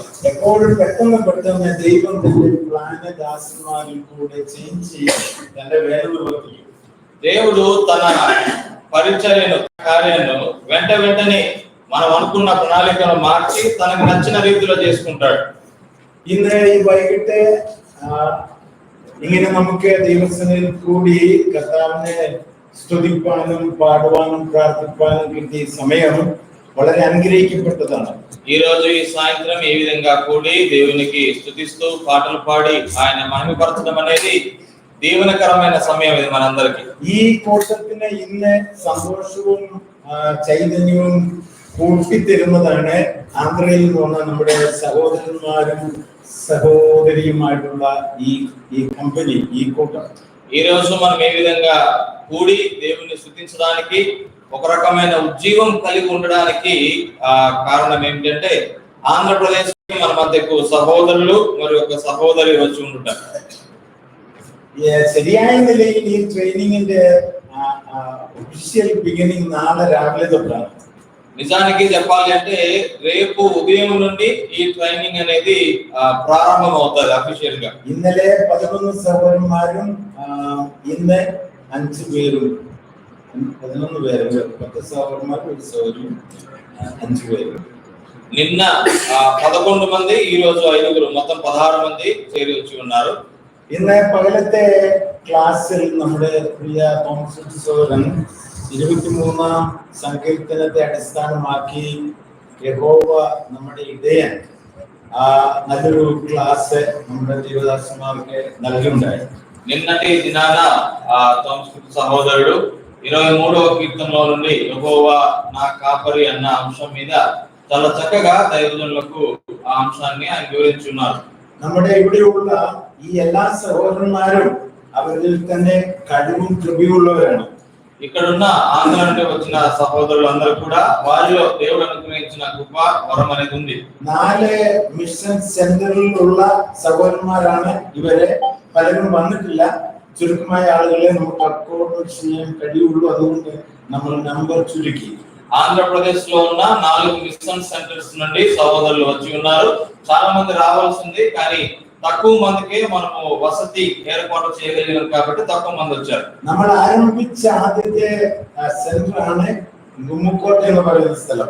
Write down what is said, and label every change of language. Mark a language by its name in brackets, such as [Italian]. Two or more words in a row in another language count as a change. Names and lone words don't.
[Telugu] ఎప్పుడు పెట్టిన దైవం ప్లాన్ దాసనాలు కూడా చేయించి తన వేలులోకి దేవుడు తన పరిచర్యను కార్యాలను వెంటనే మనం అనుకున్న ప్రణాళికను మార్చి తనకు నచ్చిన రీతిలో చేసుకుంటాడు. [Malayalam] ഇന്ന് ഈ വൈകിട്ട് ഇങ്ങനെ നമുക്ക് ദൈവസന്നിധിയിൽ കൂടി കർത്താവിനെ സ്തുതിപ്പാനും പാടുവാനും പ്രാർത്ഥിപ്പാനും കിട്ടിയ സമയം വളരെ അനുഗ്രഹിക്കപ്പെട്ടതാണ്. [Telugu] ఈ రోజు ఈ సాయంత్రం ఈ విధంగా కూడి దేవునికి స్తుతిస్తూ పాటలు పాడి ఆయన మహిమపరచడం అనేది దీవెనకరమైన సమయం ఇది మనందరికీ. [Malayalam] ഈ കൂട്ടത്തിന് ഇന്ന് സന്തോഷവും ചൈതന്യവും കൂട്ടിത്തരുന്നതാണ് ആന്ധ്രയിൽ വന്ന നമ്മുടെ സഹോദരന്മാരും സഹോദരിയുമായിട്ടുള്ള ഈ കമ്പനി, ഈ കൂട്ടം. [Telugu] ఈ రోజు మనం ఏ విధంగా కూడి దేవుని స్తుతించడానికి ఒక రకమైన ఉజ్జీవం కలిగి ఉండడానికి కారణం ఏంటంటే ఆంధ్రప్రదేశ్ మన మధ్యకు సహోదరులు మరియు ఒక సహోదరి వచ్చి ఉంటారు. [Malayalam] ശരിയായ നിലയിൽ ഈ ട്രെയിനിങ്ങിന്റെ [English] official beginning [Malayalam] നാളെ രാവിലെ തൊട്ടാണ്. [Telugu] నిజానికి చెప్పాలి అంటే రేపు ఉదయం నుండి ఈ ట్రైనింగ్ అనేది ప్రారంభం అవుతుంది అఫీషియల్ గా. [Malayalam] ഇന്നലെ 11 സഹോദരന്മാരും ഇന്ന് 5 പേരും 11 പേരും 10 സഹോദരന്മാരും ഒരു സഹോദരിയും 5 പേരും. [Telugu] నిన్న 11 మంది, ఈ రోజు 5 మొత్తం 16 మంది చేరి వచ్చి ఉన్నారు. [Malayalam] ഇന്ന് പകലത്തെ ക്ലാസ്സിൽ നമ്മുടെ പ്രിയ തോമസ് സഹോദരൻ 23-ാം സങ്കീർത്തനത്തെ അടിസ്ഥാനമാക്കി യഹോവ നമ്മുടെ ഇടയൻ നല്ലൊരു ക്ലാസ് നമ്മുടെ ദേവദാസന്മാർക്ക് നൽകുണ്ടായി. [Telugu] నిన్నటి దినాన తోమస్ సహోదరుడు 23వ కీర్తనలో నుండి యెహోవా నా కాపరి అన్న అంశం మీద చాలా చక్కగా దైవజనులకు ఆ అంశాన్ని ఆయన వివరించున్నారు. [Malayalam] നമ്മുടെ ഇവിടെയുള്ള ഈ എല്ലാ സഹോദരന്മാരും അവരിൽ തന്നെ കഴിവും കൃപയുള്ളവരാണ്. [Telugu] ఇక్కడున్న ఆంధ్ర నుండి వచ్చిన సహోదరులందరూ కూడా వారిలో దేవుడు అనుగ్రహించిన కృప వరం అనేది ఉంది. [Malayalam] 4 മിഷൻ സെന്ററിലുള്ള സഹോദരന്മാരാണ് ഇവരെ. പലരും വന്നിട്ടില്ല. ചുരുക്കമായ ആളുകളെ നമുക്ക് അക്കോർഡ് ചെയ്യാൻ കഴിയുള്ളൂ. അതുകൊണ്ട് നമ്മൾ നമ്പർ ചുരുക്കി. [Telugu] ఆంధ్రప్రదేశ్ లో ఉన్న 4 [English] mission centers [Telugu] నుండి సహోదరులు వచ్చి ఉన్నారు. చాలా మంది రావాల్సింది, కానీ తక్కువ మందికి మనము వసతి ఏర్పాటు చేయగలిగాం కాబట్టి తక్కువ మంది వచ్చారు. [Malayalam] നമ്മൾ ആരംഭിച്ച ആദ്യത്തെ സെന്റർ ആണ് గుమ్మకోట എന്ന് പറയുന്ന സ്ഥലം.